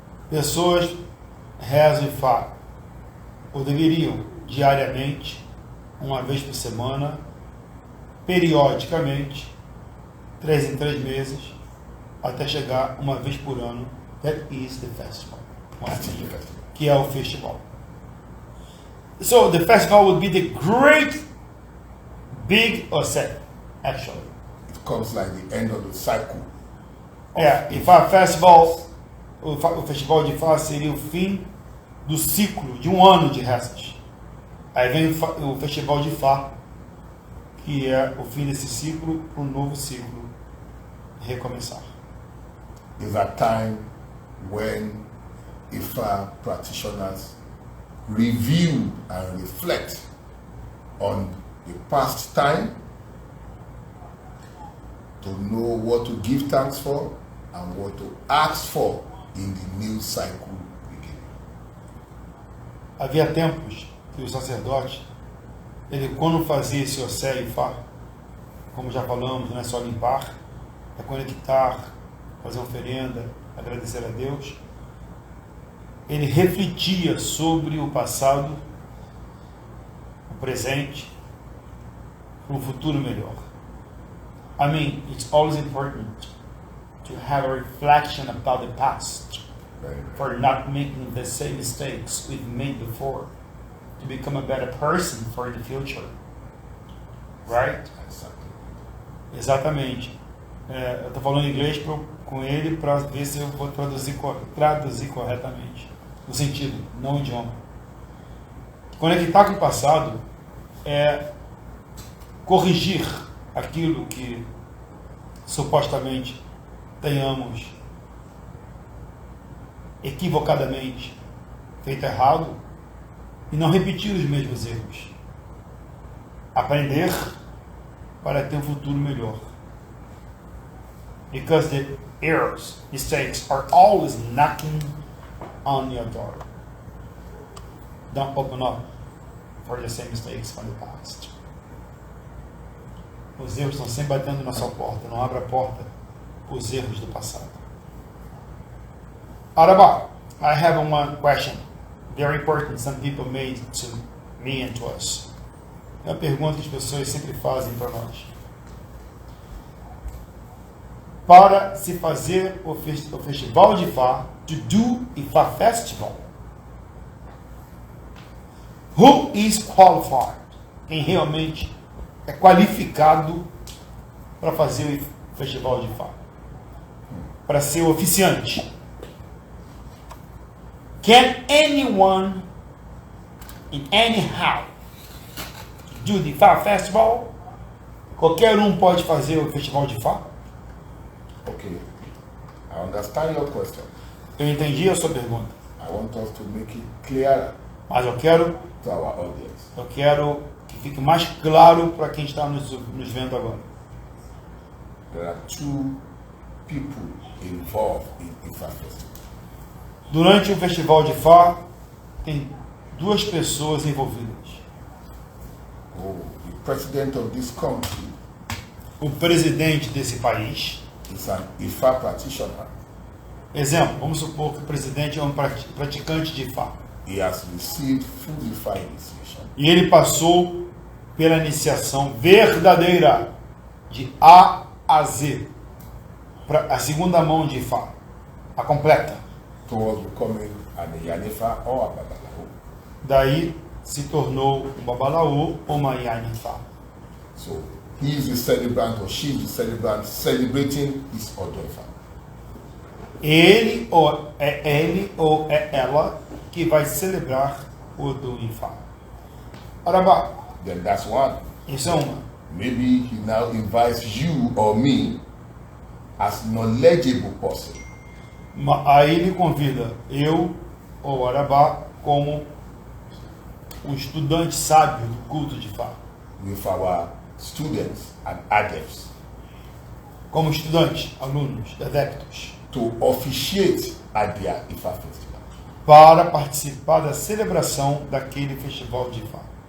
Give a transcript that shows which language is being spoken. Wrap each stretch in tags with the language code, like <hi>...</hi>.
<pt>Pessoas rezam Ifá, ou deveriam, diariamente, uma vez por semana, periodicamente, 3 em 3 meses, até chegar uma vez por ano.</pt> <en>That is the festival. That is the festival.</en> <pt>Que é o festival.</pt> <en>So the festival would be the great big Osé, actually. It comes like the end of the cycle.</en> <pt>Ifa Festival, o festival de Ifa seria o fim do ciclo de um ano de rezas. Aí vem o festival de Ifa, que é o fim desse ciclo para um novo ciclo recomeçar.</pt> <en>Is a time when Ifa practitioners review and reflect on the past time to know what to give thanks for and what to ask for in the new cycle beginning.</en> <pt>Havia tempos que o sacerdote, ele quando fazia esse Osé e Fá, como já falamos, não é só limpar, é conectar, fazer oferenda, agradecer a Deus, ele refletia sobre o passado, o presente, para um futuro melhor.</pt> <en>I mean, it's always important to have a reflection about the past for not making the same mistakes we've made before, to become a better person for the future. Right?</en> <pt>Exatamente. Eu estou falando inglês com ele para ver se eu vou traduzir corretamente. No sentido, não o idioma. Conectar com o passado é corrigir aquilo que supostamente tenhamos equivocadamente feito errado e não repetir os mesmos erros. Aprender para ter um futuro melhor.</pt> <en>Because the errors, mistakes are always knocking on your door. Don't open up for the same mistakes from the past.</en> <pt>Os erros estão sempre batendo na sua porta. Não abra a porta para os erros do passado.</pt> <en>Araba, I have one question. Very important. Some people made to me and to us.</en> <pt>É uma pergunta que as pessoas sempre fazem para nós. Para se fazer o festival de Ifa,</pt> <en>to do Ifa Festival,</en> <pt>who is qualified? Quem realmente é qualificado para fazer o festival de Ifa? Para ser oficiante.</pt> <en>Can anyone in anyhow do the Ifa Festival?</en> <pt>Qualquer pode fazer o festival de Ifa?</pt> <en>Okay, I understand your question.</en> <pt>Eu entendi a sua pergunta.</pt> <en>I want us to make it clearer</en> <pt>Mas eu quero</pt> <en>to our audience.</en> <pt>que fique mais claro para quem está nos vendo agora.</pt> <en>There are two people involved in Ifa Festival.</en> <pt>Durante o festival de Ifa, tem duas pessoas envolvidas.</pt> <en>The president of this country</en> <pt>O presidente desse país,</pt> <en>is an Ifa practitioner.</en> <pt>exemplo, vamos supor que o presidente é um praticante de Ifa.</pt> <en>He has received full Ifa initiation.</en> <pt>E ele passou pela iniciação verdadeira de A a Z, a segunda mão de Ifa, a completa.</pt> <en>Towards becoming an Iyanifa or a Babalawo.</en> <pt>Daí se tornou um babalaô ou uma Iyanifa.</pt> <en>So he is the celebrant or she is the celebrant celebrating his Odoifa.</en> <pt>Ele ou é ela que vai celebrar o do Ifa.</pt> <en>Araba, Then that's one.</en> <pt>isso é uma.</pt> <en>Maybe he now invites you or me as knowledgeable person</en> <pt>Aí ele convida eu ou Arabá como um estudante sábio do culto de Ifa.</pt> <en>with our students and adepts</en> <pt>Como estudante, alunos, adeptos,</pt> <en>to officiate at their Ifa festival.</en> <pt>para participar da celebração daquele festival de Ifa.</pt>